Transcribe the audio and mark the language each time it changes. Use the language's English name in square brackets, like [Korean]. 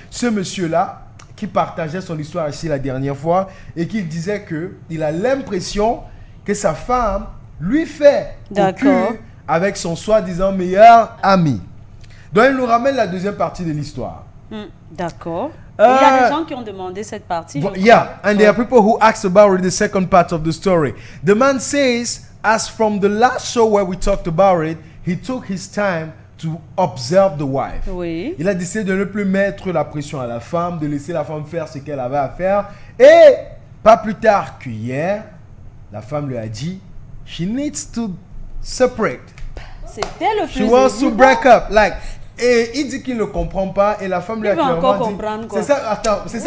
[French] Ce monsieur-là, qui partageait son histoire ici la dernière fois et qui disait qu'il a l'impression que sa femme lui fait au cul avec son soi-disant meilleur ami. Donc, il nous ramène la deuxième partie de l'histoire. D'accord. Il y a des gens qui ont demandé cette partie. [English] Yeah, and there are people who asked about the second part of the story. The man says, as from the last show where we talked about it, he took his time to observe the wife. [French] Oui. Il a décidé de ne plus mettre la pression à la femme, de laisser la femme faire ce qu'elle avait à faire. Et pas plus tard qu'hier, la femme lui a dit, [English] she needs to separate. [French] C'était le plus [English] She wants to break up. [French] Like, et il dit qu'il ne comprend pas et la femme lui a clairement dit... C'est ça, attends.